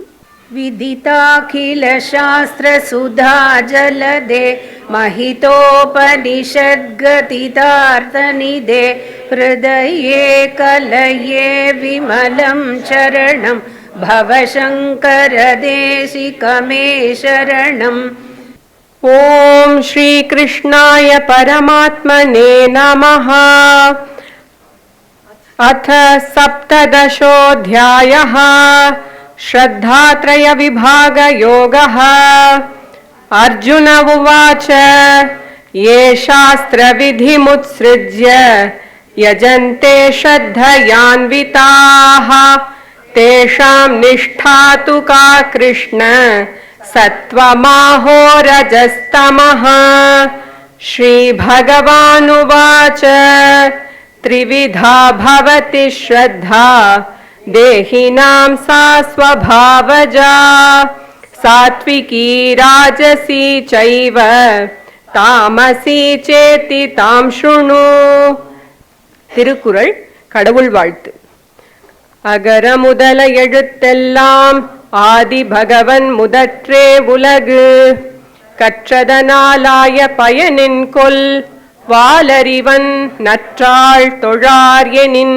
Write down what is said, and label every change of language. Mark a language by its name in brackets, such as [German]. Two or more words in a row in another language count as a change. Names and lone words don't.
[Sanskrit] विदिताखिल शास्त्र सुधा जलधे महितोपनिषत्कथितार्थनिधे हृदये कलये विमलं चरणं भवशङ्कर देशिकमे शरणम्. ओम् श्री कृष्णाय परमात्मने नमः. अथ सप्तदशोऽध्यायः श्रद्धात्रय विभाग योगः. अर्जुन उवाच ये शास्त्र विधिमुत्सृज्य यजन्ते श्रद्धयान्विताः तेषां निष्ठा तु का कृष्ण सत्त्वमाहो रजस्तमः. श्रीभगवानुवाच त्रिविधा भवति श्रद्धा देहिनां सा स्वभावजा सात्विकी राजसी चैव तामसी चेति तां शृणु. [Tamil] திருக்குறள் கடவுள் வாழ்த்து. அகர முதல எழுத்தெல்லாம் ஆதி பகவன் முதற்றே உலகு கற்றதனாலாய பயனின் கொல் வாலறிவன் நற்றாள் தொழார் எனின்.